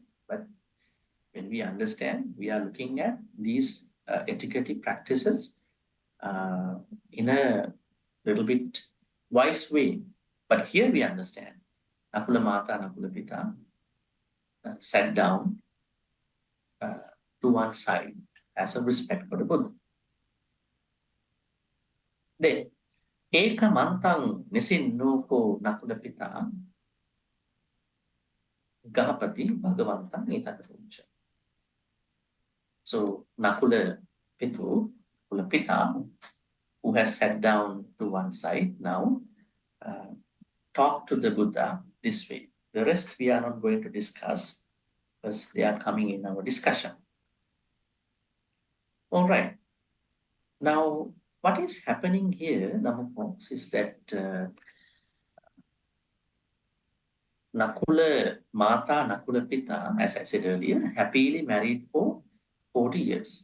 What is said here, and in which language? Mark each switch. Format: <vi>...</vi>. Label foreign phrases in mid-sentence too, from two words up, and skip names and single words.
<en>But when we understand, we are looking at these etiquette practices in a little bit wise way. But here we understand Nakula Mata, Nakula Pita sat down to one side as a respect for the Buddha. Then,</en> <pi>Eka Mantang Nisinnuko Nakula Pita Gahapati Bhagavantang Nitatapuncha.</pi> <en>So, Nakula Pitu, Nakula Pita, who has sat down to one side now, talk to the Buddha this way. The rest we are not going to discuss because they are coming in our discussion. All right. Now, what is happening here, Dhamma folks, is that Nakula Mata, Nakula Pita, as I said earlier, happily married for 40 years.</en>